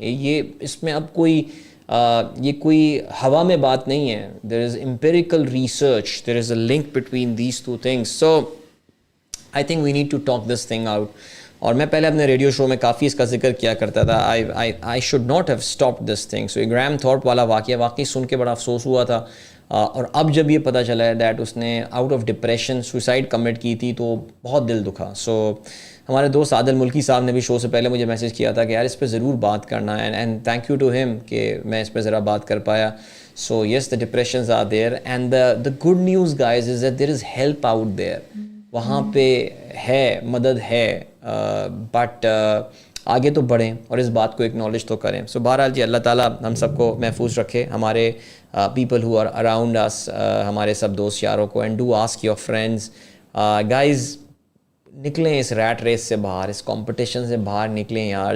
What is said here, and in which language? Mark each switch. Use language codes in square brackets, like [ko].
[ur] یہ اس میں اب یہ کوئی ہوا میں بات نہیں ہے. [en] There is empirical research. There is a link between these two things. So I think we need to talk this thing out. [ur] اور میں پہلے اپنے ریڈیو شو میں کافی اس کا ذکر کیا کرتا تھا. [en] I should not have stopped this thing. [ur] So grim Thorpe والا واقعی سن کے بڑا افسوس ہوا تھا. اور اب جب یہ پتہ چلا ہے دیٹ اس نے [en] out of depression [ur] suicide commit کی تھی تو بہت دل دکھا. سو ہمارے دوست عادل ملکی صاحب نے بھی شو سے پہلے مجھے میسیج کیا تھا کہ یار اس پہ ضرور بات کرنا ہے. [en] and thank you to ہم [ur] کہ میں اس پہ ذرا بات کر پایا. [en] So yes, the depressions are there and the good news guys is that there is help out there. [ur] وہاں پہ ہے، مدد ہے، بٹ آگے تو بڑھیں اور اس بات کو اکنالج تو کریں. سو بہرحال جی اللہ تعالیٰ ہم سب کو محفوظ رکھے، ہمارے [en] people who are around us, [ur] ہمارے سب دوست یاروں کو. [en] and do ask your friends guys, [ur] نکلیں اس ریٹ ریس سے باہر، اس کمپٹیشن سے باہر نکلیں یار.